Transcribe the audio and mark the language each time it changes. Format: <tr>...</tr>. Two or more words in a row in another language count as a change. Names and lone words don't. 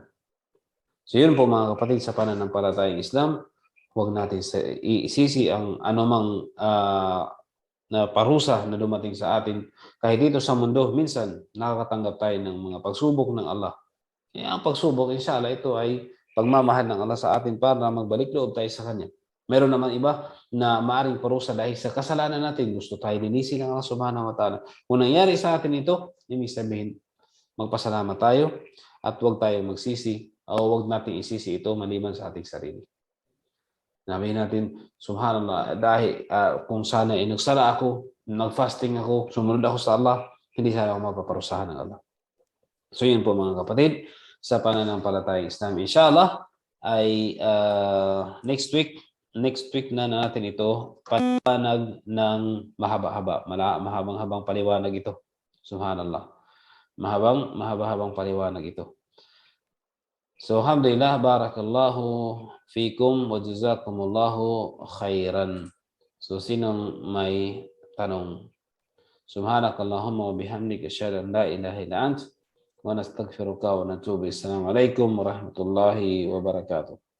<tl>So yun po mga kapatid sa pananampalatayang Islam, huwag natin isisi ang anumang na parusa na dumating sa atin. Kahit dito sa mundo, minsan nakakatanggap tayo ng mga pagsubok ng Allah. Ang pagsubok, inshallah, ito ay pagmamahal ng Allah sa atin para magbalik loob tayo sa Kanya. Meron naman iba na maaring parusa dahil sa kasalanan natin. Gusto tayo linisin ng Allah</tl> <ar>سبحانه وتعالى.</ar> <tl>Kung nangyari sa atin ito, ibig sabihin, magpasalamat tayo at huwag tayo magsisi o huwag natin isisi ito maliban sa ating sarili. Sabi natin, subhanallah, dahil kung sana nagsala ako, nag-fasting ako, sumunod ako sa Allah, hindi sana ako mapaparusahan ng Allah. So yun po mga kapatid, sa pananampalatayang Islam. Inshallah, ay</tl> <en>next week</en> <tl>na natin ito, paliwanag ng mahaba-haba, mahabang-habang paliwanag ito. Subhanallah. mahaba-habang paliwanag ito. So,</tl> <ar>الحمد لله، بارك الله فيكم وجزاكم الله خيرا.</ar> <tl>So, sinong may tanong?</tl> <ar>سبحانك اللهم وبحمدك أشهد أن لا إله إلا أنت ونستغفرك ونتوب. السلام عليكم ورحمة الله وبركاته.</ar>